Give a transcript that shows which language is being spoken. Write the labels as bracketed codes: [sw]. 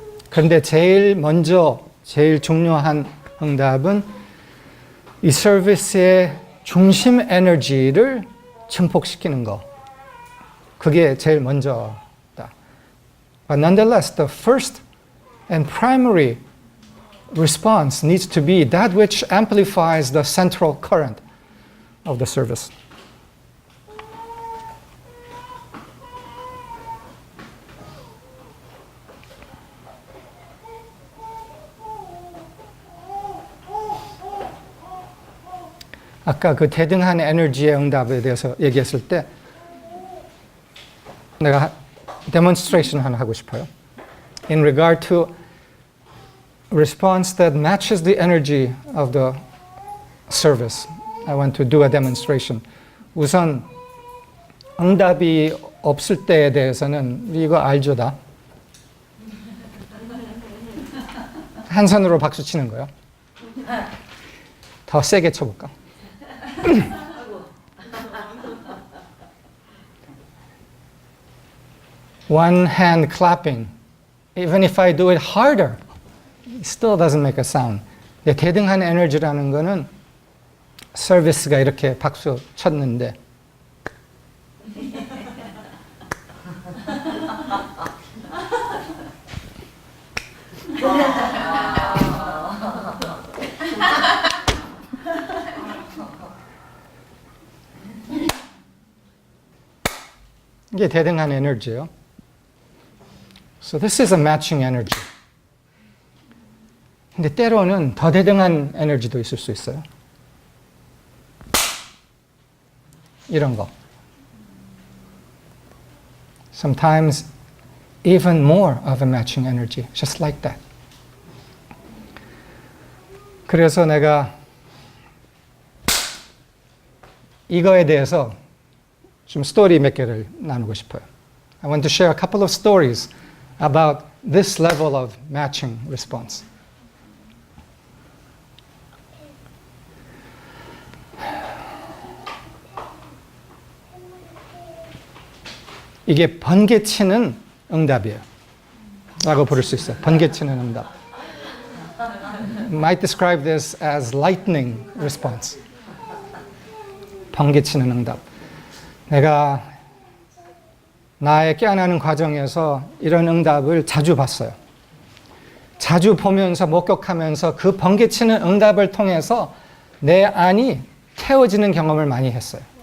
[ko] 그런데 제일 먼저, 제일 중요한 응답은 이 서비스의 중심 에너지를 증폭시키는 거. 그게 제일 먼저다. [en] But nonetheless, the first and primary response needs to be that which amplifies the central current of the service. [ko] 아까 그 대등한 에너지의 응답에 대해서 얘기했을 때 내가 데몬스트레이션 하나 하고 싶어요. [en] In regard to response that matches the energy of the service, I want to do a demonstration. [ko] 우선 응답이 없을 때에 대해서는 이거 알죠 다? 한 손으로 박수 치는 거요. 더 세게 쳐볼까? [en] One hand clapping. Even if I do it harder, it still doesn't make a sound. [ko] 대등한 에너지라는 거는 서비스가 이렇게 박수 쳤는데 이게 대등한 에너지예요. [en] So this is a matching energy. [ko] 근데 때로는 더 대등한 에너지도 있을 수 있어요. 이런 거. [en] Sometimes even more of a matching energy, just like that. [ko] 그래서 내가 이거에 대해서 좀 스토리 몇 개를 나누고 싶어요. [en] I want to share a couple of stories about this level of matching response. [ko] 이게 번개치는 응답이에요. 라고 부를 수 있어요. 번개치는 응답. [en] Might describe this as lightning response. [ko] 번개치는 응답. 내가 나의 깨어나는 과정에서 이런 응답을 자주 봤어요. 자주 보면서 목격하면서 그 번개치는 응답을 통해서 내 안이 태워지는 경험을 많이 했어요.